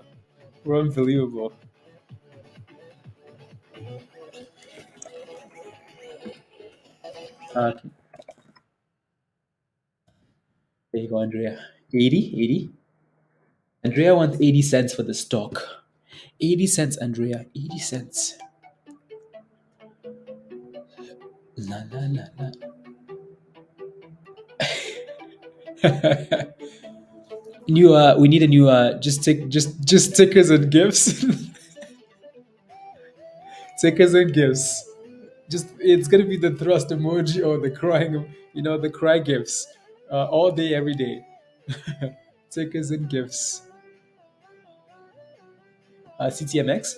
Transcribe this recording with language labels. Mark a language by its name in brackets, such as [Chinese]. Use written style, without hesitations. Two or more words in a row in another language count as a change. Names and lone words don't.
[English] We're unbelievable. Okay, there you go, Andrea. 80, 80. Andrea wants 80 cents for the stock. 80 cents, Andrea. 80 cents. La la la la. We need a new just stickers and gifts. Stickers and gifts. Just it's gonna be the thrust emoji or the crying, the cry gifts, all day, every day. Stickers and gifts. CTMX.